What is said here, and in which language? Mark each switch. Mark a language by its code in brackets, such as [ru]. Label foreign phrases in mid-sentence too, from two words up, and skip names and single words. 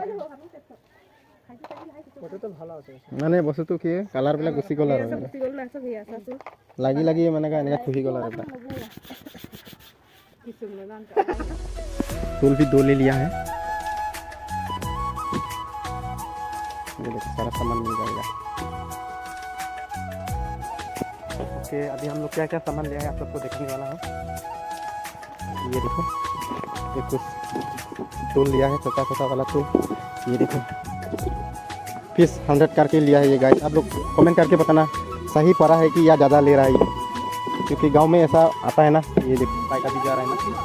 [bn] ওটা তো ভালো আছে [as] মানে বস্তুটো কি কালার বিলাক গুছি গল আর লাগি মানে এনেকা খুহি গল আর এটা [hi] फूल भी 2 ले लिया है ये देखो सारा सामान मिल जाएगा ओके अभी हम लोग क्या क्या सामान लिया है आप सबको देखने वाला है ये देखो ये कुछ टूल लिया है छोटा वाला टूल ये देखो पीस 100 करके लिया है ये गाइस आप लोग कमेंट करके बताना सही पड़ा है कि या ज़्यादा ले रहा है ये क्योंकि गांव में ऐसा आता है ना ये देखो पाइका भी जा रहा है ना